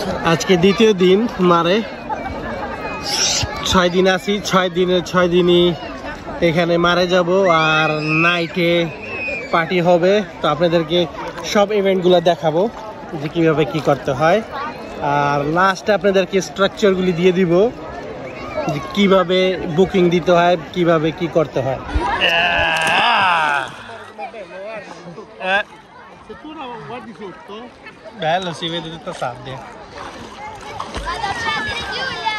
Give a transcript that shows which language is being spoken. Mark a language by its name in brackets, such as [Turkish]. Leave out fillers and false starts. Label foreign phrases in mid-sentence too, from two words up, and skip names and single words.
[Bangla] আজকে দ্বিতীয় দিন মারে 6 দিন আছি, 6 দিনের 6 দিনই এখানে মারে যাব আর নাইটে পার্টি হবে। তো আপনাদেরকে সব ইভেন্টগুলো দেখাবো যে কীভাবে কি করতে হয়, আর লাস্টে আপনাদেরকে স্ট্রাকচারগুলি দিয়ে দিব যে কীভাবে বুকিং দিতে হয়, কিভাবে কি করতে হয়। [Italian] Bello, si vede tutta sabbia. Vado a prendere Giulia!